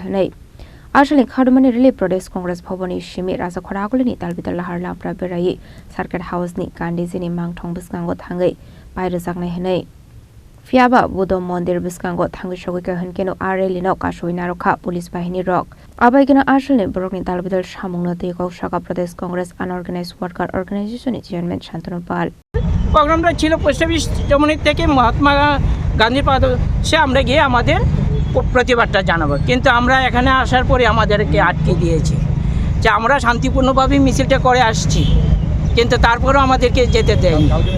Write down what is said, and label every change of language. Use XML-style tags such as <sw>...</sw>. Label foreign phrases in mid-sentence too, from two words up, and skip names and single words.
<trp>Hanei Ashali Khadumani Rally Pradesh Congress Bhavani Shimi Razakhor Aguli ni Talbital Lahar Lapra Berai Circuit House ni Kandiji ni Mangthong Biskango Thangai Pai Rezaknai Hanei Fiaba Budo Mondir Biskango Thangishoga Hankeno Arelino Kashoina Roka Police Bahini Rock Abaigana Ashali Brokni Talbidal Shamungno Teko Shaka Pradesh Congress Unorganized Worker Organization Chairman Shantanu Pal</trp> <bn>প্রোগ্রামটা ছিল</bn> <en>post office</en> <bn>জমনির থেকে মহাত্মা গান্ধীর পাদদেশে আমরা গিয়ে আমাদের প্রতিবাদটা জানাবো কিন্তু আমরা এখানে আসার পরে আমাদেরকে আটকে দিয়েছে যে আমরা শান্তিপূর্ণভাবে মিছিলটা করে আসছি কিন্তু তারপরেও আমাদেরকে যেতে দেয়নি</bn>